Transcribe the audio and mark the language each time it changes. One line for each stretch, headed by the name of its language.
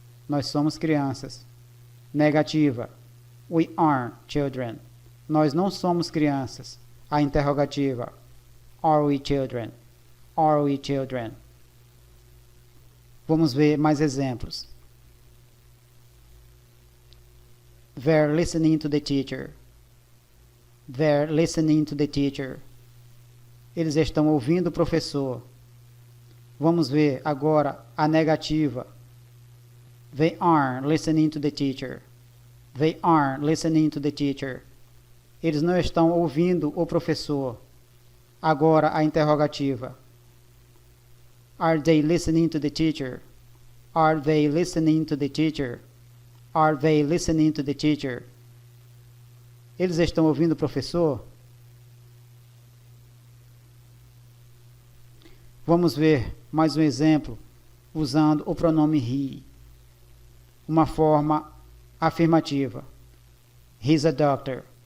Portuguese: Nós somos crianças. Negativa.
English: We are children.
Portuguese: Nós não somos crianças. A interrogativa.
English: Are we children? Are we children?
Portuguese: Vamos ver mais exemplos.
English: They're listening to the teacher. They're listening to the teacher.
Portuguese: Eles estão ouvindo o professor. Vamos ver agora a negativa.
English: They aren't listening to the teacher. They aren't listening to the teacher.
Portuguese: Eles não estão ouvindo o professor. Agora a interrogativa.
English: Are they listening to the teacher? Are they listening to the teacher? Are they listening to the teacher?
Portuguese: Eles estão ouvindo o professor? Vamos ver mais um exemplo usando o pronome he. Uma forma afirmativa.
English: He's a doctor.